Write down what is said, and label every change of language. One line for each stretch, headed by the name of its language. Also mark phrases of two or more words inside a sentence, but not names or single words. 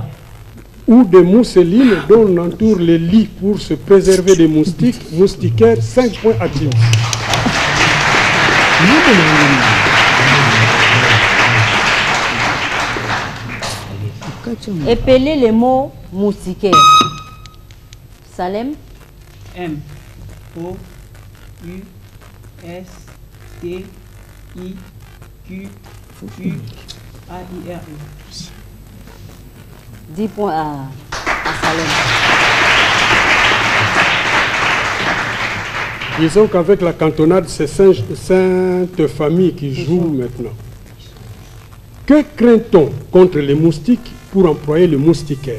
French: Ou de mousseline dont on entoure les lits pour se préserver des moustiques. Moustiquaire, 5 points à James. Épelez les mots moustiquaires. Salem. M. O. U. S. T. I. Q. U. A. I. R. E. 10 points à Salem. Disons qu'avec la cantonade, c'est Sainte Famille qui joue maintenant. Que craint-on contre les moustiques pour employer le moustiquaire?